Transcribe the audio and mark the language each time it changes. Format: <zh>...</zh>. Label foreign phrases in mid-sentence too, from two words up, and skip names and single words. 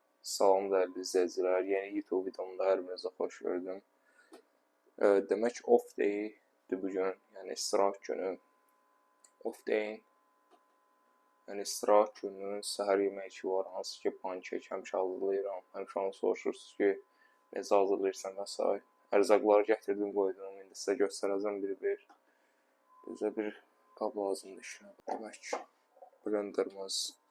<az>Salam dəyərli izləyicilər, yeni YouTube videomda hər birinizə xoş gördüm. Demək</az> <en>off day-dir</en> <az>bugün, yəni istirahət günü.</az> <en>Off day-in,</en> <az>yəni istirahət gününün səhər yeməyi ki var, hansı ki pankek həmişə hazırlayıram. Həmişə onu soruşursunuz ki, necə hazırlayırsan və s. Ərzaqları gətirdim, qoydum. İndi sizə göstərəcəm bir-bir. Bizə bir qab lazımdır işinə. Demək, blenderimiz.</az>